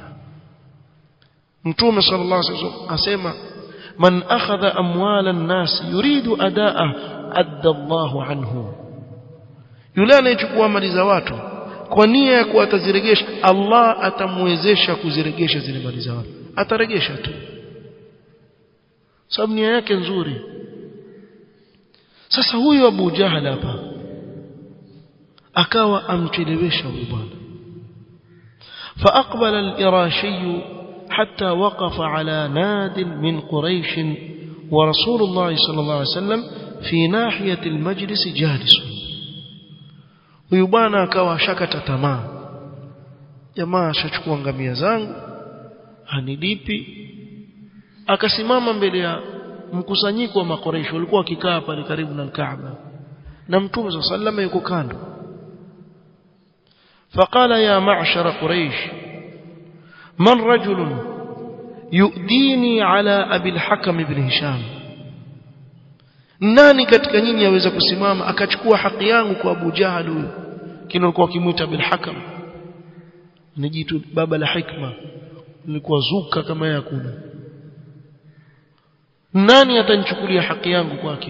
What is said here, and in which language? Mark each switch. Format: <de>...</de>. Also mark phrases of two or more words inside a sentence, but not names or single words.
<sw>Mtume</sw> <ar>صلى الله عليه وسلم</ar> <sw>asema,</sw> <ar>من أخذ أموال الناس يريد أداء أدى الله عنه,</ar> <sw>yule anayechukua mali za watu kwa nia ya kuataziregesha, Allah atamwezesha kuziregesha zile mali za watu, ataregesha tu sababu nia yake nzuri. Sasa huyu Abu Jahl hapa akawa amchelewesha huyu bwana.</sw> <ar>فأقبل الإراشي حتى وقف على ناد من قريش ورسول الله صلى الله عليه وسلم في ناحية المجلس جالس.</ar> <sw>huyu bwana akawa ashakata tamaa, jamaa ashachukua ngamia zangu hanilipi. Akasimama mbele ya mkusanyiko wa Makuraishi walikuwa wakikaa pale karibu na Kaaba, na Mtume</sw> <ar>صلى الله عليه وسلم</ar> <sw>yuko kando.</sw> <ar>فقال يا معشر قريش من رجل يؤديني على أبي الحكم بن هشام,</ar> <sw>nani katika nyinyi aweza kusimama akachukua haki yangu kwa Abu Jahal huyo kinalikuwa kimuita bil Hakam, ni jitu baba la hikma, nilikuwa zuka kama yakuna. Nani atanichukulia haki yangu kwake?</sw>